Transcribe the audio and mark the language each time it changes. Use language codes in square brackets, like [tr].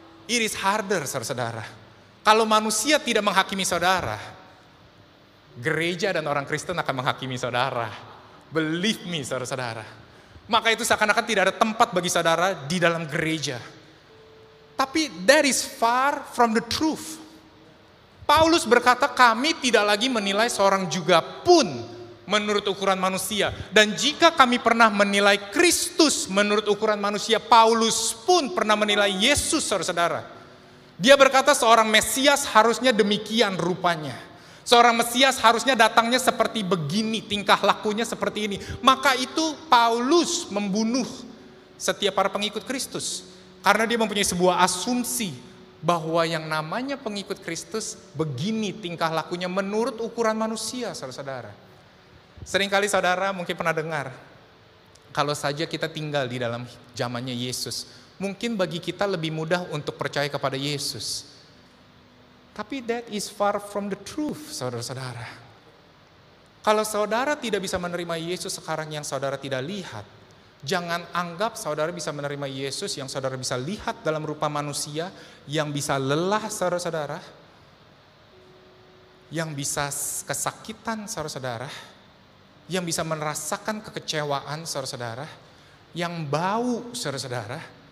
[en] It is harder, [id] saudara-saudara. Kalau manusia tidak menghakimi saudara, gereja dan orang Kristen akan menghakimi saudara. [en] Believe me, [id] saudara-saudara. Maka itu seakan-akan tidak ada tempat bagi saudara di dalam gereja. [en] Tapi that is far from the truth. [id] Paulus berkata kami tidak lagi menilai seorang juga pun menurut ukuran manusia. Dan jika kami pernah menilai Kristus menurut ukuran manusia, Paulus pun pernah menilai Yesus, saudara-saudara. Dia berkata seorang Mesias harusnya demikian rupanya. Seorang Mesias harusnya datangnya seperti begini, tingkah lakunya seperti ini. Maka itu Paulus membunuh setiap para pengikut Kristus. Karena dia mempunyai sebuah asumsi bahwa yang namanya pengikut Kristus begini tingkah lakunya menurut ukuran manusia, saudara-saudara. Seringkali saudara mungkin pernah dengar, kalau saja kita tinggal di dalam zamannya Yesus, mungkin bagi kita lebih mudah untuk percaya kepada Yesus. [en] Tapi that is far from the truth, [id] saudara-saudara. Kalau saudara tidak bisa menerima Yesus sekarang yang saudara tidak lihat, jangan anggap saudara bisa menerima Yesus yang saudara bisa lihat dalam rupa manusia, yang bisa lelah saudara-saudara, yang bisa kesakitan saudara-saudara, yang bisa merasakan kekecewaan saudara-saudara, yang bau saudara-saudara.